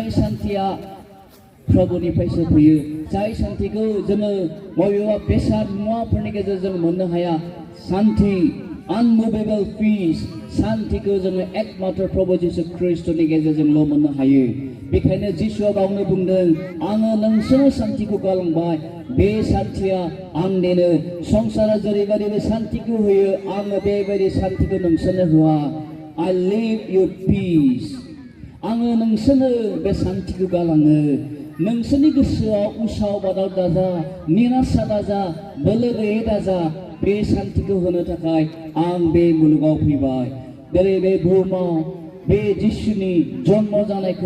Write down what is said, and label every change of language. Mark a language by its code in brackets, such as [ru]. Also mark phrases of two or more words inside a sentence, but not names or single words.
[brx] सान्तिया प्रभुनिफ्रायसो फैयो जाय सान्तिखौ जोङो बबेबा बेसाद मुवाफोरनि गेजेरजों मोननो हाया सान्ति अनमुभेबल पिस सान्तिखौ जोङो एकमात्र प्रभु जिसु ख्रिस्टनि गेजेरजोंल' मोननो हायो बेखायनो जिसुआ गावनो बुंदों आङो नोंसोरनो सान्तिखौ गालांबाय बे सान्तिया आंनिनो संसारा जेरैबायदि बे सान्तिखौ होयो आङो बेबायदि सान्तिखौ नोंसोरनो होआ [en] I leave you peace [brx] आङो नोंसोरनो बे सान्तिखौ गालाङो नोंसोरनि गोसोआव उसाव बादाव दाजा निराशा दाजा बोलो गैयै दाजा बे सान्तिखौ होनो थाखाय आं बे मुलुगाव फैबाय जेरै बे बुहुमाव बे जिसुनि जन्म जानायखौ